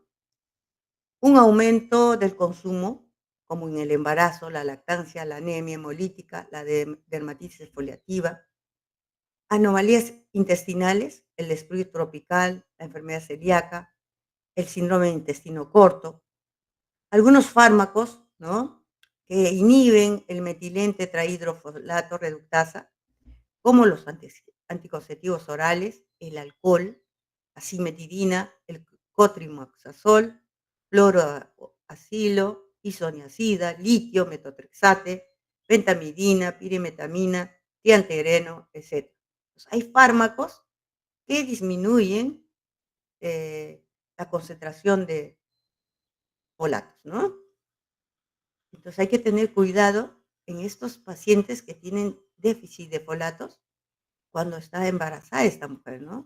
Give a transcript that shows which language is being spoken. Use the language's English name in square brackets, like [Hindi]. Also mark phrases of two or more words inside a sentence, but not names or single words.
[Spanish] Un aumento del consumo, como en el embarazo, la lactancia, la anemia hemolítica, la dermatitis exfoliativa, anomalías intestinales, el desflux tropical, la enfermedad celíaca, el síndrome de intestino corto, algunos fármacos, ¿no? Que inhiben el metilente tetrahidrofolato reductasa, como los anticonceptivos orales, el alcohol, asimetidina, el cotrimoxazol, fluoroacilo, isoniazida, litio, metotrexate, pentamidina, pirimetamina, triantereno, etcétera. Pues, hay fármacos que disminuyen, la concentración de folatos, ¿no? Entonces, hay que tener cuidado en estos pacientes que tienen déficit de folatos cuando está embarazada esta mujer, ¿no?